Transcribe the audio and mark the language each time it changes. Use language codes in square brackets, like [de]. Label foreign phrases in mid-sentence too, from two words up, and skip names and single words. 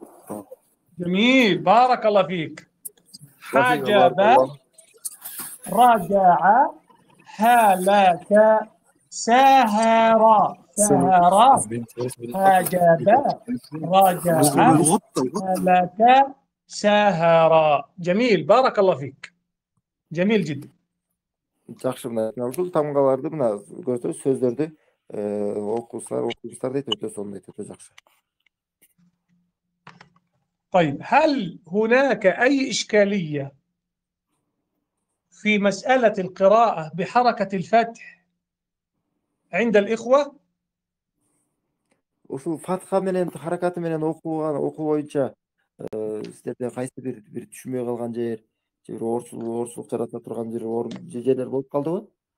[ar] جميل، بارك الله فيك. حجب، رجع، هلك، سهر. حجب، رجع، هلك، سهر. جميل، بارك الله فيك. جميل جدا. [ky] Жақсы, мына ушул тамгаларды мына көрсөтөбүз, сөздөрдү окуучулар дейт, өтө сонун дейт, өтө жакшы. [ar] طيب، هل هناك أي إشكالية في مسألة القراءة بحركة الفتح عند الإخوة؟ [ky] Ушул фатха менен харакаты менен окуу боюнча сиздерде кайсы бир түшүнбөй калган жер, же бир оорчулук жарата турган жерлер болуп калдыбы?